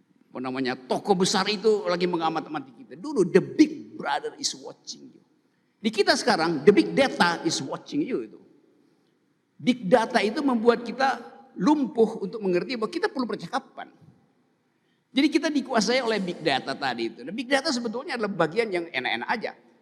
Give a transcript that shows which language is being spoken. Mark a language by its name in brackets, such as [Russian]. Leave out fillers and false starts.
[Indonesian] Apa namanya, tokoh besar itu lagi mengamati kita. [English] Dulu the big brother is watching you. [Indonesian] Di kita sekarang, [English] the big data is watching you itu. [Indonesian] Big data itu membuat kita lumpuh untuk mengerti bahwa kita perlu percakapan. Jadi kita dikuasai oleh big data tadi itu. Dan big data sebetulnya adalah bagian yang enak-enak aja.